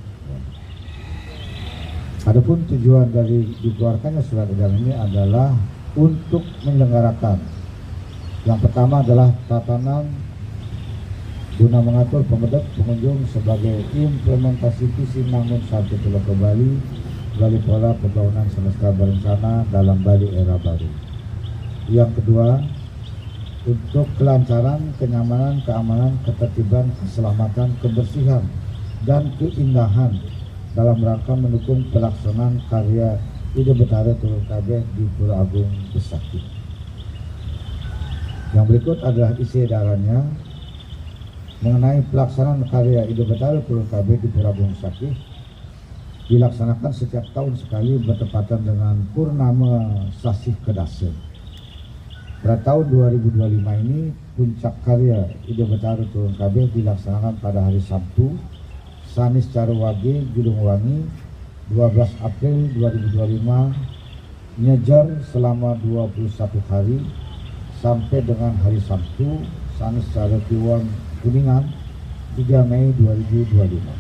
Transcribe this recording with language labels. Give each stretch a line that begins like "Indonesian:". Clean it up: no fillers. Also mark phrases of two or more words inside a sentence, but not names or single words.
Indonesian: Adapun tujuan dari dikeluarkannya surat edaran ini adalah untuk menyelenggarakan, yang pertama adalah tatanan guna mengatur pemedek pengunjung sebagai implementasi visi Mangun 1 Pulau ke Bali, Bali Pola Pembangunan Semesta Berencana dalam Bali Era Baru. Yang kedua, untuk kelancaran, kenyamanan, keamanan, ketertiban, keselamatan, kebersihan, dan keindahan dalam rangka mendukung pelaksanaan karya Ide Betara Turun KB di Pura Agung Besakih. Yang berikut adalah isi edarannya mengenai pelaksanaan karya Ide Betara Turun KB di Pura Agung Besakih. Dilaksanakan setiap tahun sekali bertepatan dengan Purnama Sasih Kedase. Pada tahun 2025 ini, puncak karya Ide Betara Turun KB dilaksanakan pada hari Sabtu, Sanis Carwage, Gunung Wangi, 12 April 2025 nyejar selama 21 hari sampai dengan hari Sabtu Sanis Cara Tiwon Kuningan 3 Mei 2025.